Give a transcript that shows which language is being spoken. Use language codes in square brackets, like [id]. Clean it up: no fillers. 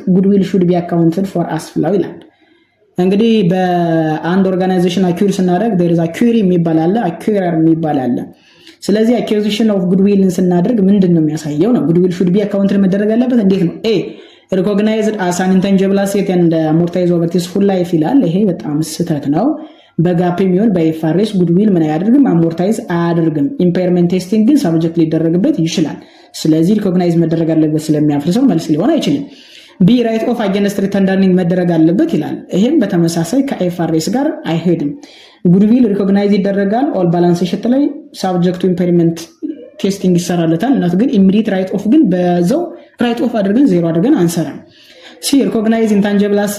[en] Goodwill should be accounted for as flow [am] ይላል። እንግዲህ በአንድ ኦርጋናይዜሽን አኩር ስናደርግ [en] there is acquire [am] የሚባል አለ፣ acquirer የሚባል አለ። ስለዚህ [en] acquisition of goodwill [am] ስናደርግ ምንድነው የሚያሳየው ነው? [en] goodwill should be accounted [am] መደረግ ያለበት እንዴት ነው? [en] a recognized as an intangible asset and amortized over its full life [am] ይላል። ይሄ በጣም ስህተት ነው። በጋፕ የሚሆን በኤፍአርኤስ ጉድዊል ምን አያደርግም አሞርታይዝ አያደርግም። ኢምፓየርመንት ቴስቲንግ ግን ሳብጀክት ሊደረግበት ይችላል። ስለዚህ ሪኮግናይዝ መደረግ አለበት ስለሚያፍርሰው መልስ ሊሆን አይችልም። ቢ [en] ራይት ኦፍ አጌንስት ሪተርን ኤርኒንግ [am] መደረግ አለበት ይላል። ይሄም በተመሳሳይ ከኤፍአርኤስ ጋር አይሄድም። ጉድዊል ሪኮግናይዝ ይደረጋል ኦል ባላንስ ሺት ላይ ሳብጀክቱ ኢምፓየርመንት ቴስቲንግ ይሰራለታል። እናት ግን ኢሚዲየት ራይት ኦፍ ግን በዛው ራይት ኦፍ አድርገን ዜሮ አድርገን አንሰራም። ሲ ሪኮግናይዝ ኢንታንጂብል